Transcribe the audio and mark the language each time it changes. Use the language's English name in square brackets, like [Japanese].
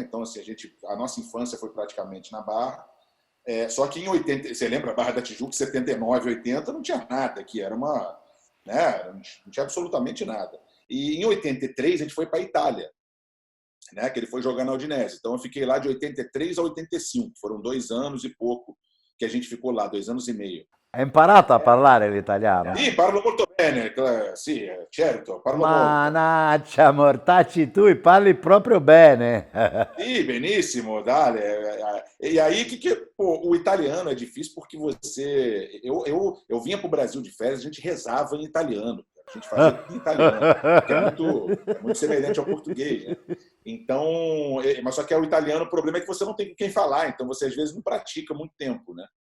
[Portuguese] Então, assim, a nossa infância foi praticamente na Barra. Só que em 80, você lembra a Barra da Tijuca, 79, 80, não tinha nada aqui, era uma, né? Não tinha absolutamente nada. E em 83 a gente foi para a Itália, né? Que ele foi jogar na Udinese. Então eu fiquei lá de 83 a 85, foram 2 anos e pouco que a gente ficou lá, 2 anos e meio. [Italian] Hai imparato a parlare l'italiano? Sì, parlo molto bene, sì, certo, parlo molto. Manaccia, mortacci, tu parli proprio bene. Sì, benissimo, dale. [Portuguese] E aí, o italiano é difícil porque você... Eu vinha para o Brasil de férias, a gente rezava em italiano. A gente fazia tudo em italiano, que é muito semelhante ao português, né? Então, mas só que o italiano, o problema é que você não tem com quem falar, então você às vezes não pratica muito tempo, né?